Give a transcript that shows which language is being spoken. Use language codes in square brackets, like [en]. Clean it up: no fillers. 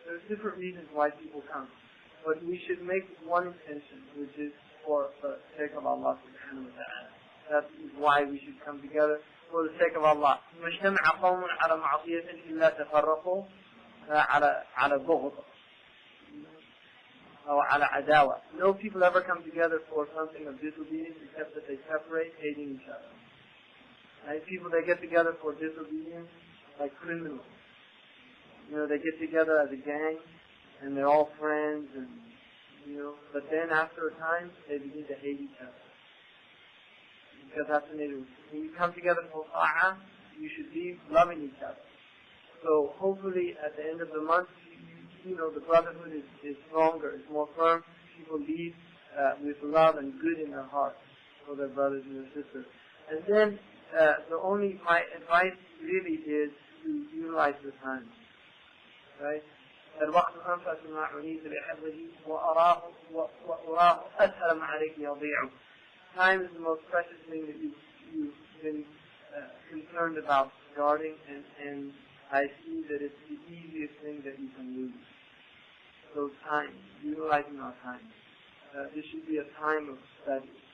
[en] There's different reasons why people come. But we should make one intention, which is for the sake of Allah subhanahu wa ta'ala. That is why we should come together, for the sake of Allah. [ar] مجتمع قوم على معصية إلا تفرقوا على بغض أو على عداوة. [en] No people ever come together for something of disobedience except that they separate, hating each other. Right? People that get together for disobedience, like criminals. They get together as a gang, and they're all friends, and but then after a time, they begin to hate each other. Because that's when when you come together for ta'ah, you should be loving each other. So hopefully at the end of the month, the brotherhood is stronger, it's more firm. People leave with love and good in their hearts for their brothers and their sisters. And then my advice really is to utilize the time. Right? [ar] الوقت أنفس ما عنيت بحفظه وأراه أسهل ما عليك يضيع. [en] Time is the most precious thing that you've been concerned about guarding, and I see that it's the easiest thing that you can lose. So time, utilizing our time. This should be a time of study.